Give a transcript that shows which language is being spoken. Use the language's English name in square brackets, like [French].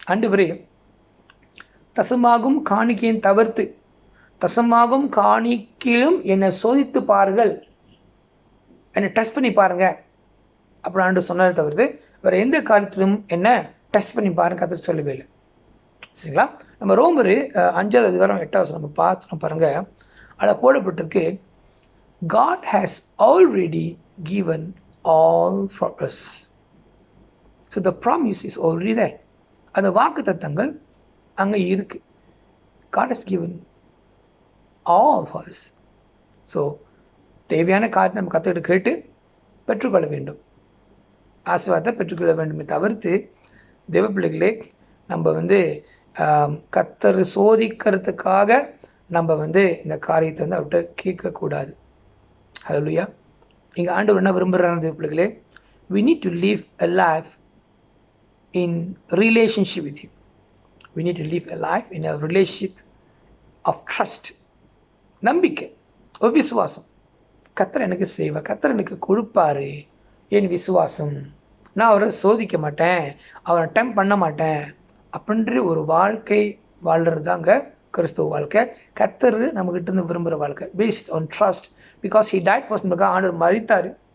[Tamil] ஆண்டவரே, தசமாகும் காணிக்கையின் தவிர்த்து தசமாகும் காணிக்கையிலும் என்னை சோதித்து பாருங்கள், என்னை டெஸ்ட் பண்ணி பாருங்கள் அப்படி ஆண்டு சொன்னதை தவிர்த்து வேறு எந்த காரியத்திலும் என்ன டெஸ்ட் பண்ணி பாருங்க கர்த்தர் சொல்லவே இல்லை. சரிங்களா? நம்ம ரோமர் 5வது அதிகாரம் 8வது நம்ம பார்த்தோம் பாருங்கள், அதில் போடப்பட்டிருக்கு, [English] God has already given all for us. So the promise is already there. [Tamil] அந்த வாக்கு தத்தங்கள் அங்கே இருக்குது. [English] God has given all for us. [Tamil] So தேவையான காரியத்தை நம்ம கற்றுக்கிட்டு கேட்டு பெற்றுக்கொள்ள வேண்டும், ஆசீர்வாதத்தை பெற்றுக்கொள்ள வேண்டுமே தவிர்த்து தேவ பிள்ளைகளே, நம்ம கர்த்தர் சோதிக்கிறதுக்காக நம்ம இந்த காரியத்தை அவர்கிட்ட கேட்கக்கூடாது. ஹல்லேலூயா. இங்கே ஆண்டவர் என்ன விரும்புகிறாங்க தேவ பிள்ளைகளே? [English] we need to live a life in relationship with Him. We need to live a life in a relationship of trust. [Tamil] நம்பிக்கை, ஒரு விசுவாசம். கர்த்தர் எனக்கு செய்வார், கர்த்தர் எனக்கு கொடுப்பாரு. என் விசுவாசம், நான் அவரை சோதிக்க மாட்டேன், அவரை டெம்ப் பண்ண மாட்டேன் அப்படின்ற ஒரு வாழ்க்கை வாழ்கிறது தாங்க கிறிஸ்துவ வாழ்க்கை. கர்த்தர் நம்மகிட்ட இருந்து விரும்புகிற வாழ்க்கை [English] Based on trust. Because he died for [Tamil] நமக்கு ஆண்டவர் மரித்தார்.